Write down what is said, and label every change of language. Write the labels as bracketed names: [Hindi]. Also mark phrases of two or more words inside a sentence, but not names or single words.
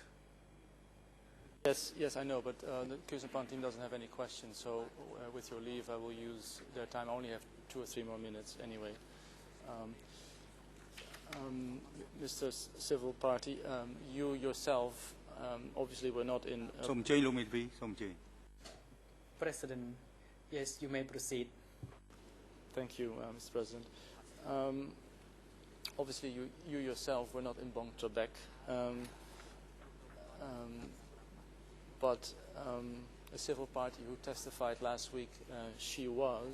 [English] Yes, I know, but the Kusapan team doesn't have any questions, so with your leave, I will use their time. I only have 2 or 3 more minutes anyway. Mr. Civil Party, you yourself obviously we're not in... [Khmer] សូមអញ្ជើញលោកមេធាវីសូមអញ្ជើញ [English] President, yes, you may proceed. Thank you, Mr. President. Obviously, you yourself were not in Bong Trebek, but a civil party who testified last week, she was.